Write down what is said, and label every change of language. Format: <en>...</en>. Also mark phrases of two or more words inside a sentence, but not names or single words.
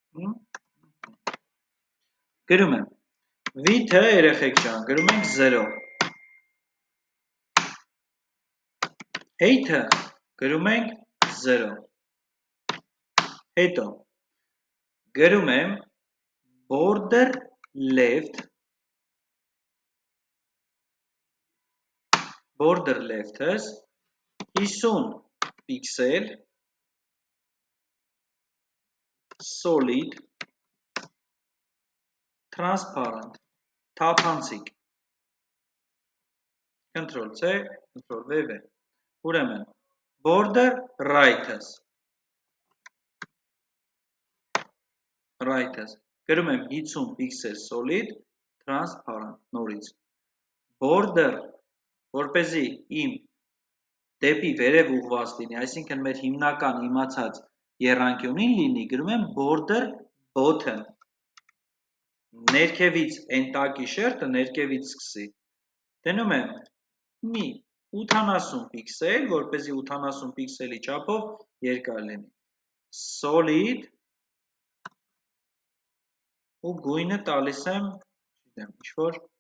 <hy>գրում եմ width-ը երեխեք ջան, գրում ենք 0։ Height-ը գրում ենք 0։ Հետո գրում եմ</hy> <en>border left, border left-</en> <hy>ս 50 պիքսել,</hy> <en>solid, transparent,</en> <hy>թափանցիկ, Ctrl-C, Ctrl-V, ուրեմն,</hy> <en>border right-</en> <hy>ս, գրում եմ 50 պիքսել solid,</hy> <en>transparent,</en> <hy>նորից, border, որպեսզի իմ դեպի վերև ուղղված լինի, այսինքն մեր հիմնական իմացած եռանկյունին լինի, գրում եմ</hy> <en>border bottom,</en> <hy>ներքևից էնտակի շերտը ներքևից սկսի, դնում եմ մի 80 պիքսել, որպեսզի 80 պիքսելի չափով երկար լինի, solid, ու գույնը տալիս եմ, չգիտեմ, ինչ-որ</hy>